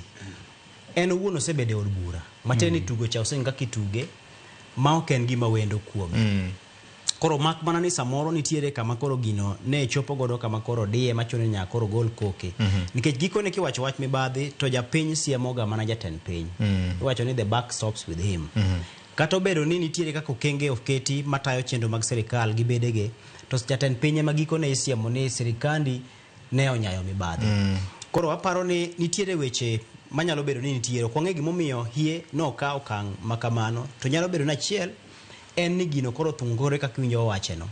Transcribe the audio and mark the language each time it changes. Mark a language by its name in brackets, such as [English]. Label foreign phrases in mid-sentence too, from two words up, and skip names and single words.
[Luo (Kenya and Tanzania)] En owuon osebedo od bura mateni tugo cha osenga kituge ma ok en gima wendo kuome. Koro mak mana ni samoro nitiere kama koro gino ne chopo godo kama koro diye machone nya koro gol koke. Nikech gikone kiwacho wach mibadhi to japiny siemoga mana jatend piny. Iwacho ni [English] the buck stops with him. [Luo (Kenya and Tanzania)] Kata obedo ni nitiere kaka okenge oketi matayo chenro mag serikal gi bedege to jatend piny ema gikone isiemo ni sirikandi ne onyayo mibadhi. Koro aparo ni nitiere weche manyalo bedo ni nitiere ok wang'e gimomiyo hie no ka okang' makamano to nyalo bedo na chiel en ni gino koro thungore kaka winjo wacheno.